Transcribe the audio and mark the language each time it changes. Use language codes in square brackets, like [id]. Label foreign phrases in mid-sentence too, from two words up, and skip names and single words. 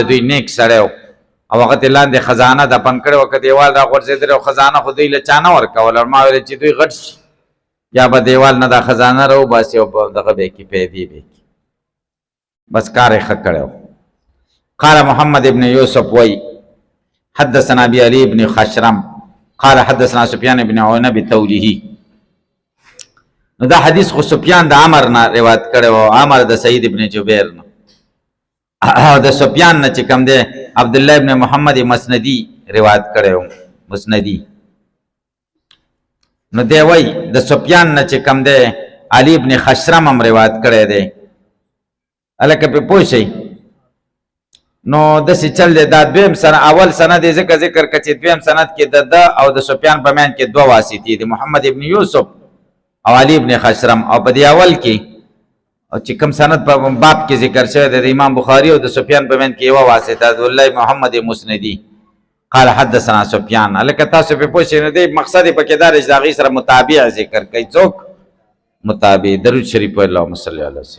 [ps] دوی نیک سړی و او هغه ته لاندې خزانه دفن کړې وه که دیوال را غورځېدلی او خزانه خو دوی له چا نه ورکوله ما ویل چې دوی غټ شي یا به دیوال نه دا خزانه را وباسي او په دغه به کې پیدې به کې بس کار یې ښه کړی و [ar] قال محمد ابن یوسف وی حدثنا ابي علي بن خشرم قال حدثنا سفيان بن عيينة بتوله [ps] نو دا حدیث خو سفیان د عمر نه روایت کړی و عمر د سعید ابن جبیر نه او د سفیان نه چې کوم دی عبدالله ابن محمد مسندی روایت کړی و مسندی نو دی وای د سفیان نه چې کوم دی علي ابن خشرم هم روایت کړی دی هلکه پې پوه شئ نو داسې چل دی دا دویم سند اول سند یې ځکه ذکر که چې دویم سند کې د ده او د سفیان په میان کې دوه واسطې دي محمد ابن یوسف او علي ابن خشرم او په دې اول کې چې کوم سند په باب کې ذکر شوی د امام بخاري او د سفیان په منځ کې یوه واسطه عبدالله محمد مسندي [ar] قال حدثنا سفیان [ps] هلکه تاسو پې پوه شئ نو دی مقصد یې پکې دا دی چې د هغې سره متابع ذکر کوي څوک متابع درود شریف [ar] اللهم صل علی سیدنا